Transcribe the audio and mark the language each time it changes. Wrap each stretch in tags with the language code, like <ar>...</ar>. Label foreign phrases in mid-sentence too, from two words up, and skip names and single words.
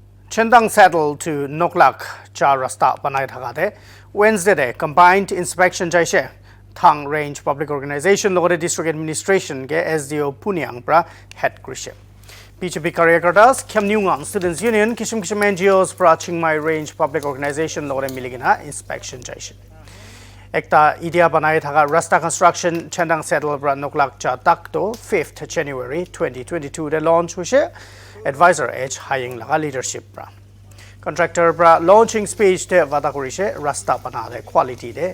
<nag>Chendang Saddle to Noklak cha rasta banai thakate Wednesday day</nag> <en>combined inspection</en> <nag>jaise thang range</nag> <en>public organization</en> <nag>logore</nag> <en>district administration</en> <nag>ge SDO Puniang pra head krishe BJP Karyakartas Khiamniungan Students Union kishim NGOs pra Chingmei range</nag> <en>public organization</en> <nag>logore miligina inspection jaise ekta idea banai thaka rasta construction Chendang Saddle pra Noklak cha takto 5th January 2022 de launch hoise advisor H hiring laga leadership pra contractor pra</nag> <en>launching speech</en> <nag>de wada korise rasta bana de quality de</nag>